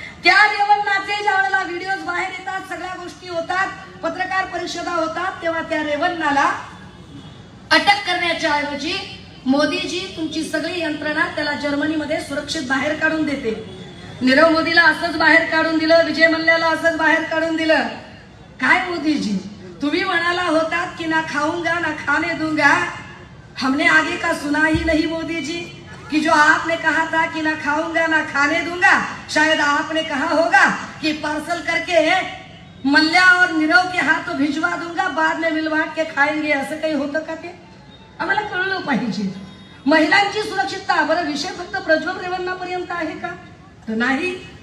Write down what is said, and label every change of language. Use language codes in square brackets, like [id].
[mr] त्या रेवन्नाचे ज्या वेळेला व्हिडिओज बाहेर येतात, सगळ्या गोष्टी होतात, पत्रकार परिषदा होतात, तेव्हा त्या रेवन्नाला अटक करण्याच्या ऐवजी मोदीजी तुमची सगळी यंत्रणा त्याला जर्मनीमध्ये सुरक्षित बाहेर काढून देते. नीरव मोदीला असंच बाहेर काढून दिलं, विजय मल्ल्याला असंच बाहेर काढून दिलं. काय मोदीजी, तुम्ही म्हणाला होतात की [hi] ना खाऊंगा ना खाने दूंगा, हमने आगे का सुना ही नहीं मोदीजी, कि जो आपने कहा था कि ना खाऊंगा ना खाने दूंगा, शायद आपने कहा होगा कि पार्सल करके मल्ल्या और नीरव के हाथ भिजवा दूंगा, बाद में मिलवा के खाएंगे. [mr] असं काही होतं का? ते आम्हाला कळलं पाहिजे. महिलांची सुरक्षितता. बरं, विषय फक्त प्रज्वल रेवन्नापर्यंत आहे का? तर नाही.